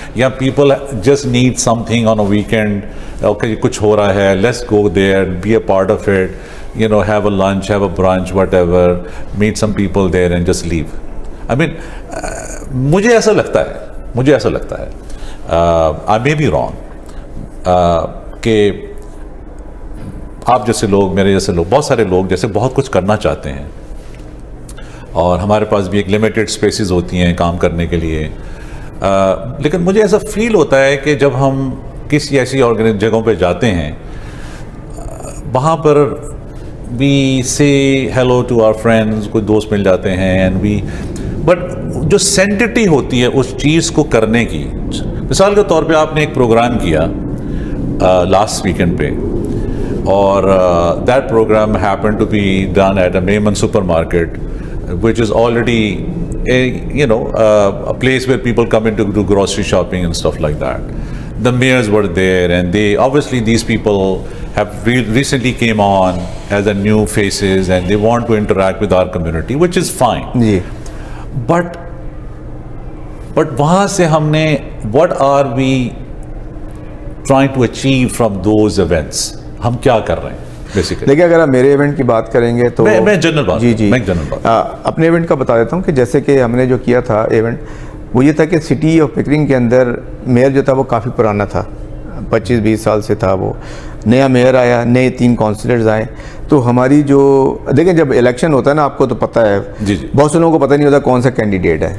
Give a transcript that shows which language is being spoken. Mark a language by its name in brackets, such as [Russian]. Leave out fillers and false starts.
[English] Yeah, people just need something on a weekend, okay, [Urdu] kuch ho raha hai, [English] let's go there, be a part of it, you know, have a lunch, have a brunch, whatever, meet some people there and just leave. I mean, [Urdu] مجھے ایسا لگتا ہے, [English] I may be wrong, [Urdu] کہ آپ جیسے لوگ, میرے جیسے لوگ, بہت سارے لوگ جیسے بہت کچھ کرنا چاہتے ہیں, اور ہمارے پاس بھی ایک لمیٹڈ سپیسز ہوتی ہیں کام کرنے کے لیے, لیکن مجھے ایسا فیل ہوتا ہے کہ جب ہم کسی ایسی جگہوں پہ جاتے ہیں, وہاں پر [English] we say hello to our friends, [Urdu] کوئی دوست مل جاتے ہیں, [English] and we, [Urdu] بٹ جو سینٹٹی ہوتی ہے اس چیز کو کرنے کی, مثال کے طور پہ آپ نے ایک پروگرام کیا لاسٹ ویکینڈ پہ, [English] اور that programme happened to be done at a Maiman supermarket, which is already a, you know, a place where people come in to do grocery shopping and stuff like that. The mayors were there, and they obviously, these people have recently came on as a new faces and they want to interact with our community, which is fine. But [Urdu] وہاں سے ہم نے, [English] what are we trying to achieve from those events? [Urdu] ہم کیا کر رہے ہیں basically? دیکھیں, اگر آپ میرے ایونٹ کی بات کریں گے تو میں جنرل بات, جی اپنے ایونٹ کا بتا دیتا ہوں, کہ جیسے کہ ہم نے جو کیا تھا ایونٹ, وہ یہ تھا کہ سٹی آف پکرنگ کے اندر میئر جو تھا وہ کافی پرانا تھا, 25-20 سال سے تھا. وہ نیا میئر آیا, نئے 3 کونسلرز آئے. تو ہماری جو دیکھیں جب الیکشن ہوتا ہے نا, آپ کو تو پتہ ہے بہت سے لوگوں کو پتہ نہیں ہوتا کون سا کینڈیڈیٹ ہے.